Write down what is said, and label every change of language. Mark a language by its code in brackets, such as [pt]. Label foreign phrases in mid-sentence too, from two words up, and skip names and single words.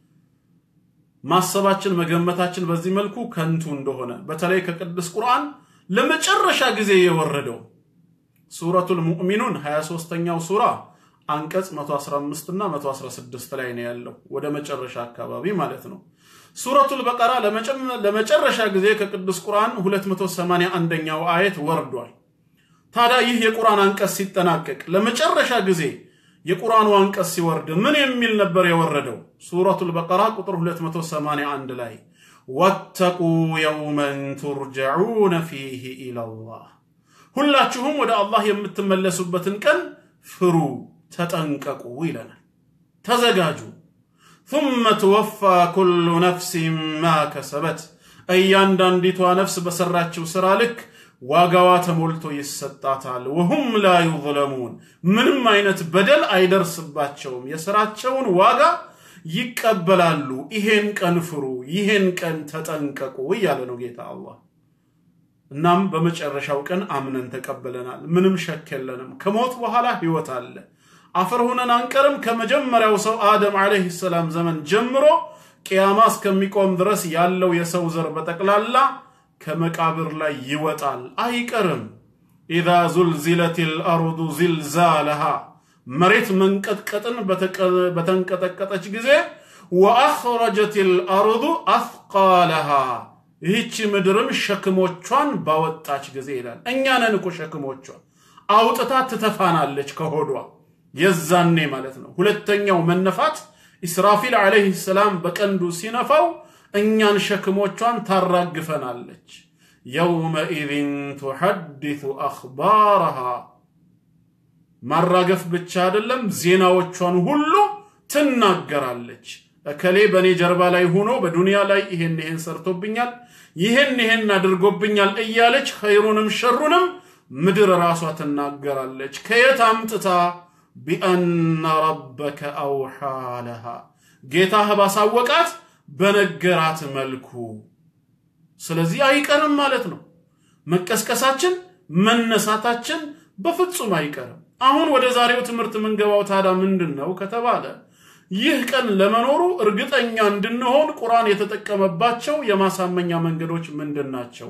[am] ማሰባችን መገመታችን በዚህ መልኩ ከንቱ እንደሆነ በተለይ ከቅዱስ ቁርአን ለመጨረሻ ጊዜ የወረደው ሱረቱል ሙእሚኑን 23ኛው ሱራ አንቀጽ 115 እና 116 ላይ ነው ያለው ወደ መጨረሻ አካባቢ ማለት ነው። ሱረቱል በቀራ ለመጨረሻ ጊዜ ከቅዱስ ቁርአን 281ኛው አየት ወርዷል። ታዲያ ይህ የቁርአን አንቀጽ ሲጠናቀቅ ለመጨረሻ ጊዜ የቁርአኑ አንቀጽ ሲወርድ ምን የሚል ነበር የወረደው? ሱረቱል በቀራ ቁጥር 281 ላይ [ar] واتقوا يوما ترجعون فيه إلى الله [am] ሁላችሁም ወደ አላህ የምትመለሱበትን ቀን ፍሩ ተጠንቀቁ ይለናል። ተዘጋጁ [ar] ثم توفى كل نفس ما كسبت [am] እያንዳንዲቷ ነፍስ በሰራችው ስራ ልክ ዋጋዋ ተሞልቶ ይሰጣታል። [ar] وهم لا يظلمون [am] ምንም አይነት በደል አይደርስባቸውም የስራቸውን ዋጋ ይቀበላሉ። ይሄን ቀን ፍሩ ይሄን ቀን ተጠንቀቁ ይያለ ነው ጌታ አላህ። እናም በመጨረሻው ቀን አምነን ተቀበለናል። ምንም ሸክ የለንም። ከሞት በኋላ ህይወት አለ። አፈር ሆነን አንቀርም። ከመጀመሪያው ሰው አደም አለይሂ ሰላም ዘመን ጀምሮ ቂያማ እስከሚቆም ድረስ ያለው የሰው ዘር በጠቅላላ ከመቃብር ላይ ይወጣል አይቀርም። [ar] اذا زلزلت الارض زلزالها [am] መሬት መንቀጥቀጥን በተንቀጠቀጠች ጊዜ واخرجت [ar] الارض اثقالها [am] ይህች ምድርም ሸክሞቿን ባወጣች ጊዜ ይላል። እኛ ነን እኮ ሸክሞቿን አውጥታ ትተፋናለች ከሆዷ የዛኔ ማለት ነው። ሁለተኛው መነፋት ኢስራፊል [ar] عليه السلام [am] በቀንዱ ሲነፋው እኛን ሸክሞቿን ታራግፈናለች። [ar] يومئذ تحدث اخبارها [am] ማራገፍ ብቻ አይደለም ዜናዎቿን ሁሉ ትናገራለች። እከሌ በኔ ጀርባ ላይ ሆኖ በዱንያ ላይ ይሄን ሰርቶብኛል ይሄን አድርጎብኛል እያለች ኸይሩንም ሸሩንም ምድር ራሷ ትናገራለች። ከየት አምጥታ [ar] بأن ربك أوحى لها [am] ጌታህ ባሳወቃት በነገራት መልኩ። ስለዚህ አይቀርም ማለት ነው። መቀስቀሳችን መነሳታችን በፍጹም አይቀርም። አሁን ወደ ዛሬው ትምህርት መንገባው ታዳ ምንድነው ከተባለ ይህ ቀን ለመኖሩ እርግጠኛ እንድንሆን ቁርአን የተጠቀመባቸው የማሳመኛ መንገዶች ምንድናቸው?